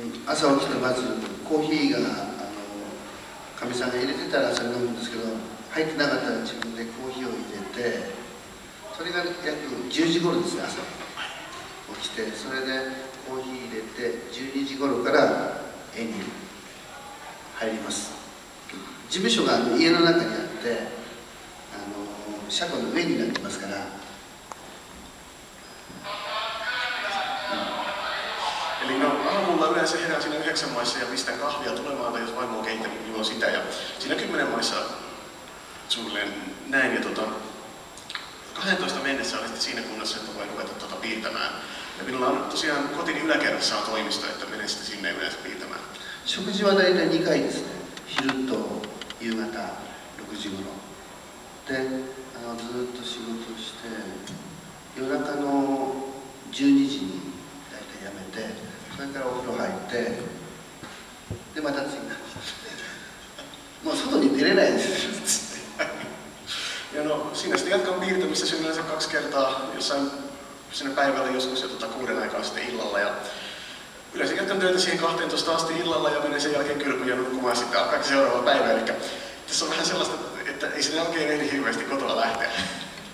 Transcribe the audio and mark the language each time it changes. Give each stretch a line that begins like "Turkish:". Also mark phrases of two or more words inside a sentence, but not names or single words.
Japanese: 朝起きてまずコーヒーがかみさんが入れてたらそれ飲むんですけど、入ってなかったら自分でコーヒーを入れて、それが約10時頃ですね。朝起きて、それでコーヒー入れて12時頃から絵に入ります。事務所が家の中にあって車庫の上になってますから。
Finnish: Eli no, aamulla yleensä herään siinä 9 maissa ja pistän kahvia tulemaan, tai jos vaimo on keittänyt, niin juon sitä. Ja siinä 10 maissa suunnilleen näin. Ja 12 mennessä olen sitten siinä kunnossa, että voin ruveta piirtämään. Ja minulla on tosiaan kotini yläkerrassa on toimisto, että menen sitten sinne yleensä piirtämään.
Japanese: 食事は大体2回ですね。昼と夕方6時頃で、ずっと仕事して夜中の12時に大体やめて、それからお風呂入ってでまた次のもう外に出れないです。
Finnish: Ja no, siinä sitten jatkan piirtämistä sen yleensä 2 kertaa jossain sinne päivällä joskus ja 6 aikaa sitten illalla. Ja yleensä jatkan töitä siihen 12 asti illalla ja menen sen jälkeen kylpyyn ja nukkumaan sitten kaikki seuraava päivä. Eli tässä on vähän sellaista, että ei sinne oikein ehdi hirveästi kotoa lähteä.